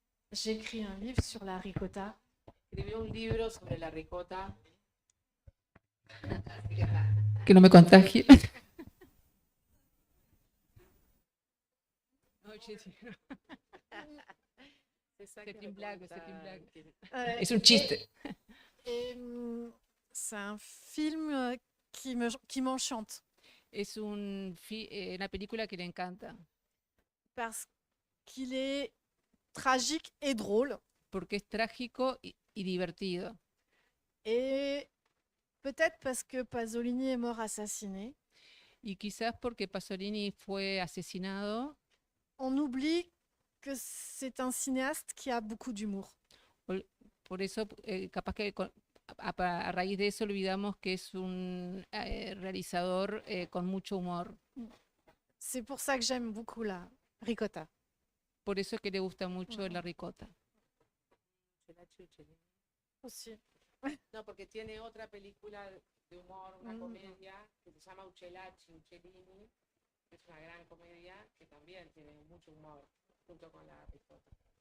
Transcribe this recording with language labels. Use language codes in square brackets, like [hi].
[fr] J'ai écrit un livre sur la ricotta. [es] Escribió un libro sobre la ricota. Que no me contagie. [fr] C'est une blague, c'est une blague. [es] Es un chiste. [fr] Et, c'est un film qui m'enchante [es] Es una película que le encanta [fr] parce qu'il est tragique et drôle. [es] porque es trágico y divertido. [fr] Et peut-être parce que Pasolini est mort assassiné, [es] Y quizás porque Pasolini fue asesinado, [fr] on oublie que c'est un cinéaste qui a beaucoup d'humour. [es] por eso capaz que a raíz de eso olvidamos que es un realizador con mucho humor. [fr] C'est pour ça que j'aime beaucoup la ricotta. [es] Por eso es que le gusta mucho la ricota. [fr] Aussi. [es] No, porque tiene otra película de humor, una comedia, que se llama Uccellacci, Uccellini, que es una gran comedia que también tiene mucho humor, junto con la ricota.